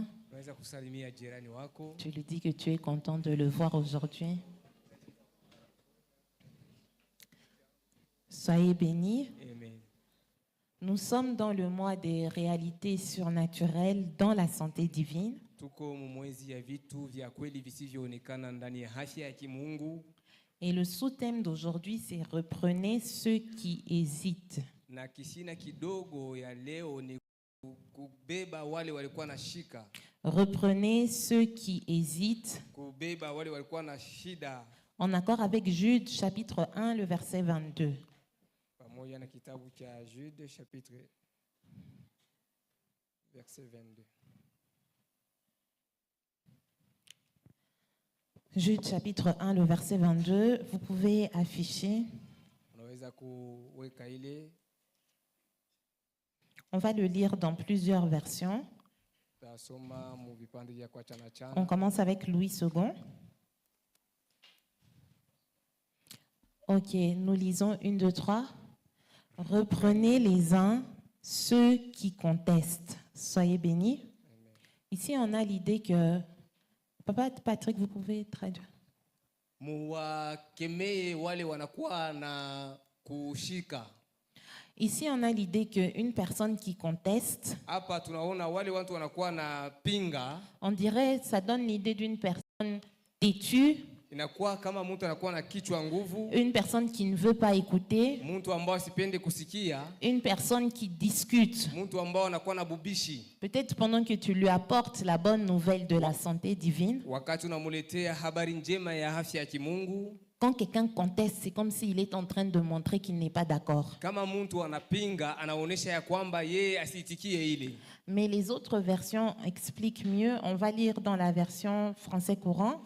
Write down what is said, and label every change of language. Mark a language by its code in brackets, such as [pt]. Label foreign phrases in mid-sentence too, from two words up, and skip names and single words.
[fr] Tu lui dis que tu es content de le voir aujourd'hui. Soyez bénis. Amen. Nous sommes dans le mois des réalités surnaturelles dans la santé divine. [sw] Tuko mwezi ya vitu vya kweli visivyoonekana ndani ya afya ya kimungu. [fr] Et le sous-thème d'aujourd'hui, c'est « Reprenez ceux qui hésitent ». [sw] Na kishina kidogo ya leo ni kubeba wale walikuwa na shika. [fr] Reprenez ceux qui hésitent. [sw] Kubeba wale walikuwa na shida. [fr] En accord avec Jude, chapitre 1, le verset 22. [sw] Pamoja na kitabu cha Jude, [fr] chapitre verset [sw] 22. [fr] Jude, chapitre 1, le verset 22. Vous pouvez afficher. [sw] Unaweza kuweka ile. [fr] On va le lire dans plusieurs versions. [sw] Tasoma mu vipande vya kwa chana chana. [fr] On commence avec Louis II. Ok, nous lisons 1, 2, 3. Reprenez les uns ceux qui contestent. Soyez bénis. Amen. Ici, on a l'idée que... Papa Patrick, vous pouvez traduire. [sw] Muwakemee wale wanakuwa na kushika. [fr] Ici, on a l'idée qu'une personne qui conteste, [sw] Hapa tunaona wale watu wanakuwa na pinga. [fr] on dirait, ça donne l'idée d'une personne têtue, [sw] Inakuwa kama mtu anakuwa na kichwa nguvu, [fr] une personne qui ne veut pas écouter, [sw] mtu ambao asipende kusikia, [fr] une personne qui discute. [sw] mtu ambao anakuwa na bubishi. [fr] Peut-être pendant que tu lui apportes la bonne nouvelle de la santé divine, [sw] Wakati unamuletea habari njema ya afya ya kimungu, [fr] quand quelqu'un conteste, c'est comme s'il est en train de montrer qu'il n'est pas d'accord. [sw] kama mtu anapinga, anaonesha ya kwamba yeye asiitikie ile. [fr] Mais les autres versions expliquent mieux. On va lire dans la version français courant.